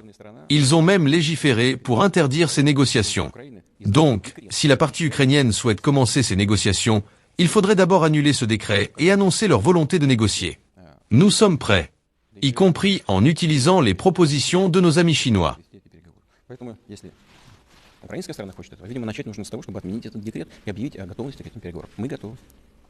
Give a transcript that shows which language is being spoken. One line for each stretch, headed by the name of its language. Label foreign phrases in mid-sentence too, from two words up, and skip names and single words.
French: Ils ont même légiféré pour interdire ces négociations. Donc, si la partie ukrainienne souhaite commencer ces négociations, il faudrait d'abord annuler ce décret et annoncer leur volonté de négocier. Nous sommes prêts, y compris en utilisant les propositions de nos amis chinois.
Russian: Украинская сторона хочет этого. Видимо, начать нужно с того, чтобы отменить этот декрет и объявить о готовности к этим переговорам. Мы готовы.